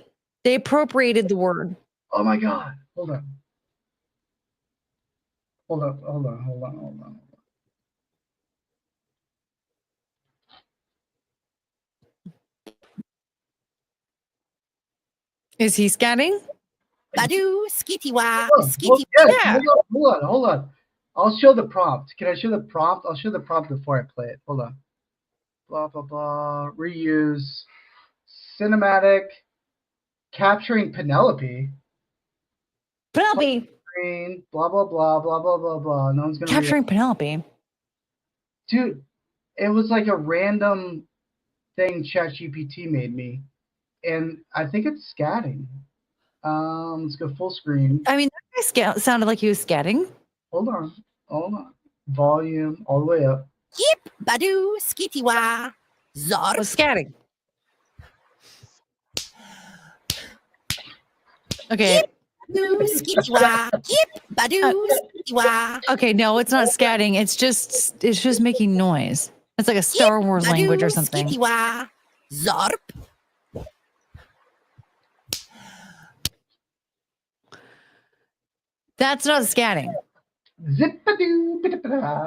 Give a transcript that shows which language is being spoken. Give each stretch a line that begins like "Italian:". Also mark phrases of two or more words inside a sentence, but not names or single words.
English: They appropriated the word. Oh my god! Hold on. Hold on. Is he scatting? Badu, skitty wah, Well, yes, hold on. I'll show the prompt. Can I show the prompt? I'll show the prompt before I play it. Hold on. Blah, blah, blah. Reuse cinematic, capturing Penelope. Penelope. Screen, blah blah blah blah blah blah blah. No one's gonna read Capturing it. Penelope. Dude, it was like a random thing ChatGPT made me, and I think it's scatting. Let's go full screen. I mean, that guy sounded like he was scatting. Hold on. Volume all the way up. Yip, Badu, Skitiwa, Zor. Was scatting. Okay. Badu, Skitiwa, Yip, Badu, Skitiwa. Okay, no, it's not scatting. It's just making noise. It's like a Star Wars language or something. Skitiwa, Zorp. That's not scatting. Zip-a-doo, bida-bida.